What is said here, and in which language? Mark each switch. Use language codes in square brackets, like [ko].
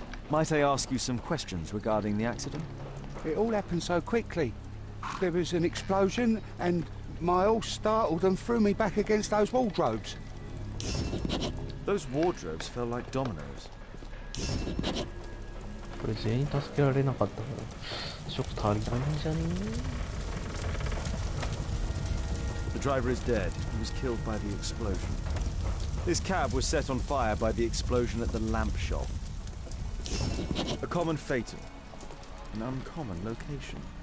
[en] Might I ask you some questions regarding the accident? It all happened so quickly. There was an explosion, and my horse startled and threw me back against those wardrobes. Those wardrobes fell like dominoes. [ja] これ全員助けられなかったから食足りないんじゃね [en] The driver is dead. He was killed by the explosion. This cab was set on fire by the explosion at the lamp shop. A common fatal. An uncommon location.